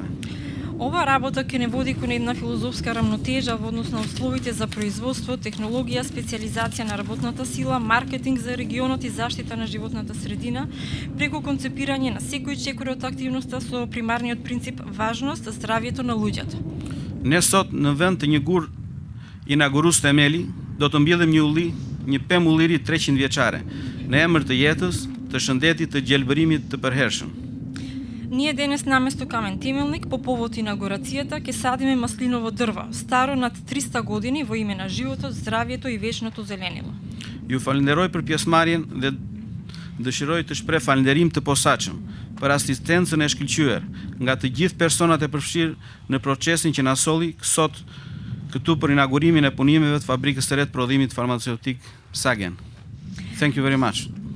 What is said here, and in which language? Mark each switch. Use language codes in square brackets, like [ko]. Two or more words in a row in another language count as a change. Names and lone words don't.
[mk] Ова работа ќе не води кон една филозофска рамнотежа во однос на условите за производство, технологија, специализација на работната сила, маркетинг за регионот и заштита на животната средина, преку концепирање на секој чекор од активноста со примарниот принцип важност за здравјето на луѓето. [sq] Ne sot në vend të një gur inaugurues themeli, do të mbjellim një ulli, një pemë ulliri 300 vjeçare, në emër të jetës, të shëndetit, të gjelbërimit të përhershëm. [mk] Ние денес наместо камен темелник по повод инаугурацијата ќе садиме маслиново дрво, старо над 300 години во име на животот, здравјето и вечното зеленило. [sq] Ju falenderoj për pjesëmarrjen dhe dëshiroj të shpreh falënderim të posaçëm për asistencën e shkëlqyer nga të gjithë personat e përfshirë në procesin që na solli sot këtu për inaugurimin e punimeve të fabrikës së re të prodhimit farmaceutik Sagen. [en] Thank you very much.